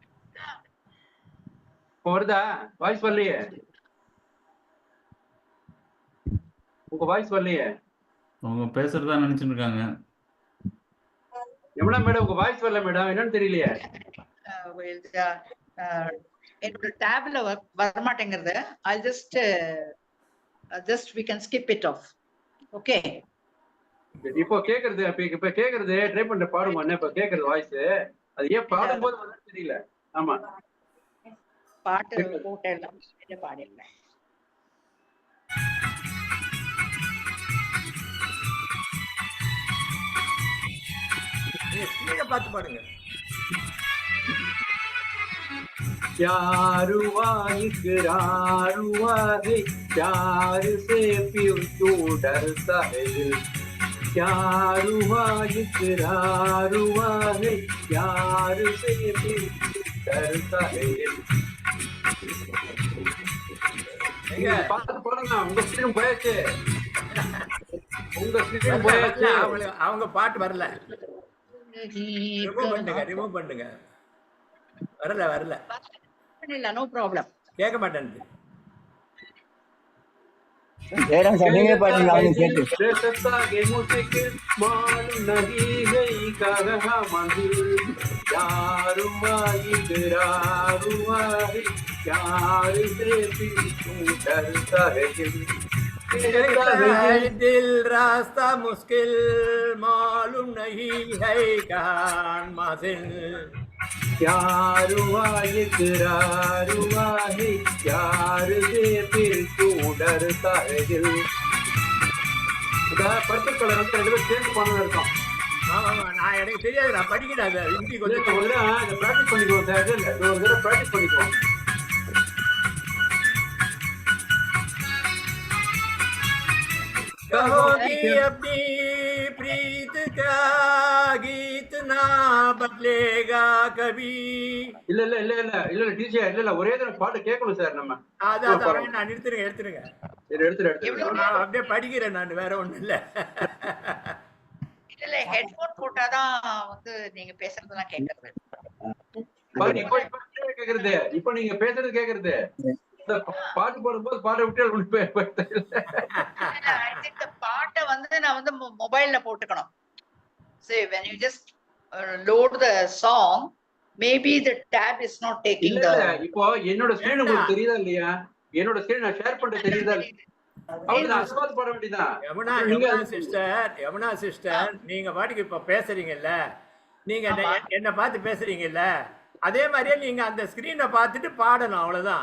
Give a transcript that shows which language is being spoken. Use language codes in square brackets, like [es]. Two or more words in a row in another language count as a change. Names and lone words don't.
[ta] வருதா? வாய்ஸ் வரலையே. உங்க வாய்ஸ் வரலையே. அவங்க பேசுறதா நினைச்சிட்டு இருக்காங்க. எவ்வளவு மேடம் உங்க வாய்ஸ் வரல மேடம், என்னன்னு தெரியலையே. என்னோட டேப்ல வர மாட்டேங்கிறது. [en] I'll just we can skip it off. Okay. [ta] இப்போ கேக்குறது, இப்ப கேக்குறது ட்ரை பண்ண பாடுங்க. என்ன இப்ப கேக்குறது வாய்ஸ், அது ஏன் பாடும்போது வரலன்னு தெரியல. ஆமா, பாட்டு போட்டேலாம் பாடிடல. நீங்க பாத்து பாடுங்க. [hi] प्यार हुआ इकरार हुआ है, प्यार से फिर क्यों डरता है दिल, प्यार हुआ इकरार हुआ है, प्यार से फिर डरता है दिल. [ta] பாத்து பாருங்க, உங்க ஸ்கிரீன் போயாச்சு. அவங்க பாட்டு வரல. ரிமூவ் பண்ணுங்க. வரல. [en] no problem. [ta] கேட்க மாட்டேன். ஜெயராம் சார் நீங்க பாடுங்க, அவங்க கேட்டு. [hi] मालूम नहीं गई कहाँ मंदिर, प्यार हुआ इकरार हुआ है, प्यार से फिर क्यों डरता है दिल. दिल रास्ता मुश्किल मालूम नहीं है कहाँ मंजिल प्यार हुआ इकरार हुआ है प्यार से फिर क्यों डरता है दिल [en] purple color [ta] வந்து 2 பேரும் சேர்ந்து பண்ண இருக்கும். ஆமா நான் எனக்கு தெரியாது நான் படிக்கிறேன் அதை ஹிந்தி கொஞ்சம் ப்ராக்டிஸ் பண்ணிக்குவோம் சார் இல்லை ஒரு தடவை ப்ராக்டிஸ் பண்ணிக்குவோம். [hi] कहोगी अपनी प्रीत का गीत ना बदलेगा कभी [ta] இல்ல இல்ல இல்ல இல்ல இல்ல இல்ல டிஜே இல்ல இல்ல ஒரே தடவை பாட்டு கேட்கணும் சார் நம்ம. அதான் நான் எடுத்துருங்க சரி எடுத்துரு நான் அப்படியே படிக்கிறேன் நான் வேற ஒண்ணும் இல்ல. இல்ல ஹெட்போன் போட்டாதான் வந்து நீங்க பேசுறதெல்லாம் கேக்குறது. கேக்குறது இப்ப நீங்க பேசுறது கேக்குறது பாட்டு போடும்போது பாட்டை விட்டு பாட்டை வந்து நான் வந்து மொபைல்ல போட்டுக்கணும். [en] See, when you just load the song, maybe the tab is not taking the. [ta] இப்போ என்னோட ஸ்கிரீன் உங்களுக்கு தெரியுதா இல்லையா? என்னோட ஸ்கிரீன் நான் ஷேர் பண்றது தெரியுதா? யமுனா சிஸ்டர் நீங்க பாட்டுக்கு இப்ப பேசுறீங்கல்ல, நீங்க என்ன பார்த்து பேசுறீங்கல்ல, அதே மாதிரியே நீங்க அந்த ஸ்கிரீனை பார்த்துட்டு பாடணும், அவ்வளவுதான்.